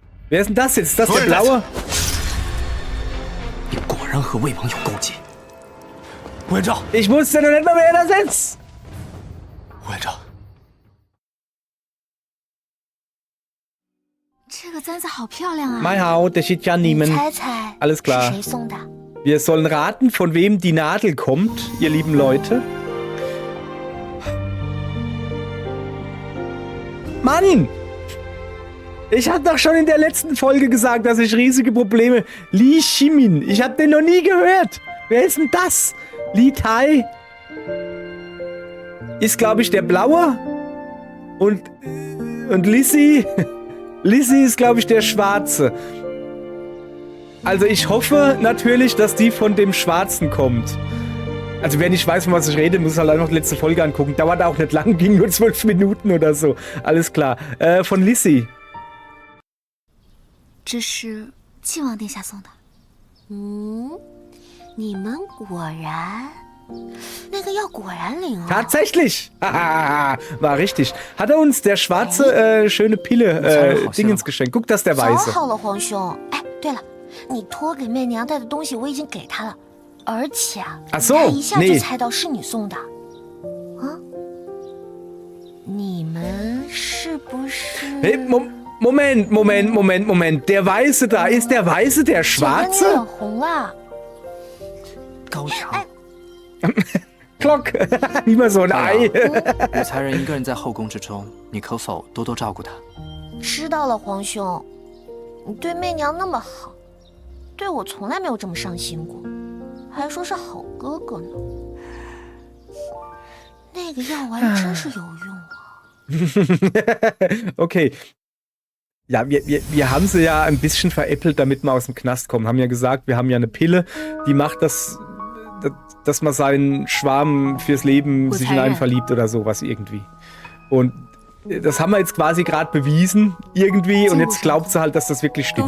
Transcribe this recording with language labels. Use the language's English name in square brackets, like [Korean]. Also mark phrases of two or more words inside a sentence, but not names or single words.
[German] Wer ist denn das jetzt? Ist das der Blaue? [Chinese] 你果然和魏王有勾结。吴元昭， [German] Ich wusste noch nicht mal, wer das ist. [Chinese] 吴元昭，这个簪子好漂亮啊！ [German] Mein Haut, der steht ja [Chinese] 你 [German] niemand. [Chinese] 猜猜 [German] Alles [Chinese] 是 [German] klar. [Chinese] 谁送的？ [German] Wir sollen raten, von wem die Nadel kommt, ihr lieben Leute. Mann! Ich habe doch schon in der letzten Folge gesagt, dass ich riesige Probleme... Li Shimin, ich habe den noch nie gehört. Wer ist denn das? Li Tai ist, glaube ich, der Blaue. Und Lissy... Lissy ist, glaube ich, der Schwarze. Also ich hoffe natürlich, dass die von dem Schwarzen kommt. Also wer nicht weiß, von was ich rede, muss halt einfach die letzte Folge angucken. Dauert auch nicht lang, ging nur 12 Minuten oder so. Alles klar. Von Lissy. [Chinese] 这是晋王殿下送的。你们果然，那个药果然灵啊！ [German] Tatsächlich! War richtig. Hat er uns der schwarze schöne Pille Dingens geschenkt. Guck, das ist der [Chinese] 早 [German] Weiße. [Chinese] 好了，皇兄。哎，对了，你托给媚娘带的东西我已经给她了，而且啊， [German] Ach so, [Chinese] 她一下就 [German] nee. [Chinese] 猜到是你送的。啊？你们是不是？ [German] Hey, Moment. Der Weiße da. Ist der Weiße der [Chinese] 姐姐，你 [German] Schwarze? [Chinese] 脸红了。高阳， [German] Glock. Wie man so ein Ei. [Chinese] 武才人一个人在后宫之中，你可否多多照顾他？知道了，皇兄。你对媚娘那么好，对我从来没有这么上心过，还说是好哥哥呢。那个药丸真是有用啊！ [German] Okay. Ja, wir haben sie ja ein bisschen veräppelt, damit wir aus dem Knast kommen. Haben ja gesagt, wir haben ja eine Pille, die macht das, dass man seinen Schwarm fürs Leben sich in einen verliebt oder sowas irgendwie. Und das haben wir jetzt quasi gerade bewiesen, irgendwie, und jetzt glaubt sie halt, dass das wirklich stimmt.